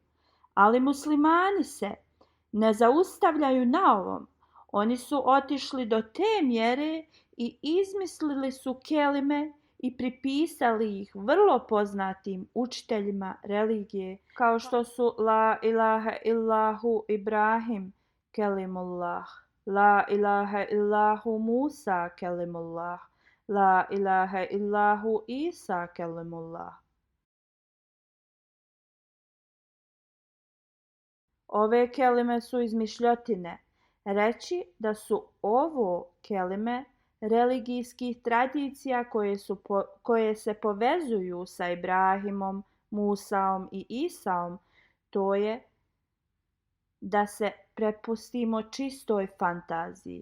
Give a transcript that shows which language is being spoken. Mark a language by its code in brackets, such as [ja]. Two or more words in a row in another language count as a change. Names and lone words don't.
[bs] Ali muslimani se ne zaustavljaju na ovom. Oni su otišli do te mjere i izmislili su kelime i pripisali ih vrlo poznatim učiteljima religije, kao što su [ar] لا إله إلا الله إبراهيم كليم الله, لا إله إلا الله موسى كليم الله, لا إله إلا الله عيسى كليم الله. [bs] Ove kelime su izmišljotine. Reći da su ovo kelime religijskih tradicija koje se povezuju sa Ibrahimom, Musaom i Isaom, to je da se prepustimo čistoj fantaziji.